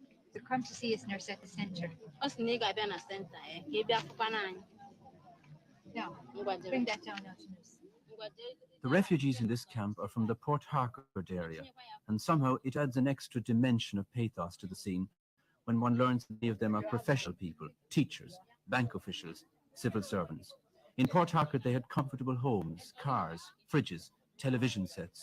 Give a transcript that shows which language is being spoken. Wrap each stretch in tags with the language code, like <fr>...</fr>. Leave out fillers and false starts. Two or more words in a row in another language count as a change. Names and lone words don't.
<en>So come to see us nurse at the center.</en> <ig>Ọ sị na ị ga-abịa na senta ka ị bịa fụkwana anyị.</ig> <en>No,</en> <ig>Ngwa jere.</ig> <en>bring that down now to nurse.</en> <ig>Ngwa jere.</ig> <en>The refugees in this camp are from the Port Harcourt area, and somehow it adds an extra dimension of pathos to the scene when one learns many of them are professional people, teachers, bank officials, civil servants. In Port Harcourt they had comfortable homes, cars, fridges, television sets.</en>